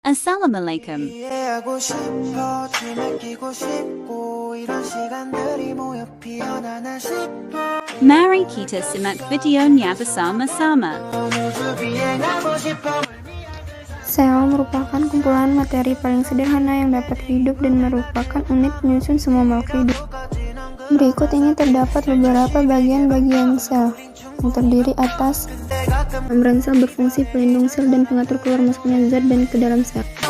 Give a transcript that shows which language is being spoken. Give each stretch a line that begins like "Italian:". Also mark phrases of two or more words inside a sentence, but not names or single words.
Indonesian: Assalamualaikum.
Korean: 이해하고 싶어 춤을 끼고 싶고 이런 시간들이 모여 피어나나 싶어
Indonesian: Mari kita simak videonya bersama-sama.
Korean: 우주 비행하고 싶어
Indonesian: Sel merupakan kumpulan materi paling sederhana yang dapat hidup dan merupakan unit penyusun semua makhluk hidup. Berikut ini terdapat beberapa bagian-bagian sel yang terdiri atas membran sel berfungsi pelindung sel dan pengatur keluar masuknya zat dan ke dalam sel.